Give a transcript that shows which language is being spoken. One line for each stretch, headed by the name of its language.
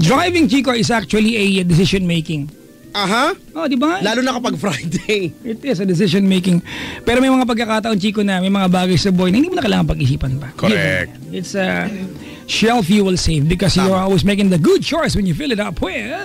English: Driving, Chico, is actually a decision making. Aha.
Filipino: Oh, di ba? Lalo na kapag Friday.
English: It is a decision making.
Filipino: Pero may mga pagkakataon, Chico, na may mga bagay sa buhay na hindi mo na kailangan pag-isipan pa.
English: Correct. It's Shell Fuel Save because you're always making the good choice when you fill it up with